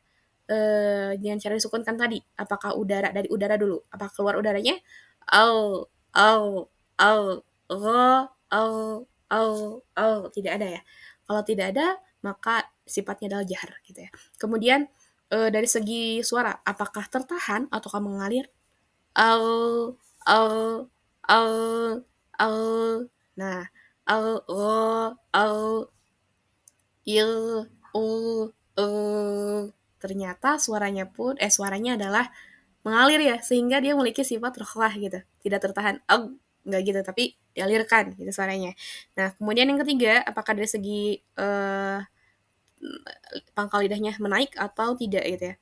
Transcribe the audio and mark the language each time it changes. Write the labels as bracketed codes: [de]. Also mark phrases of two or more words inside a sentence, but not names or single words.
[id] Dengan cara disukunkan tadi. Apakah udara dari udara dulu? Apakah keluar udaranya? Au, au, au, gha, tidak ada ya. Kalau tidak ada, maka sifatnya adalah jahar gitu ya. Kemudian dari segi suara, apakah tertahan ataukah mengalir? Au, au, au, au. Nah, au, il, u, ternyata suaranya adalah mengalir ya, sehingga dia memiliki sifat rokhwah gitu, tidak tertahan enggak gitu, tapi dialirkan gitu suaranya. Nah, kemudian yang ketiga, apakah dari segi pangkal lidahnya menaik atau tidak gitu ya.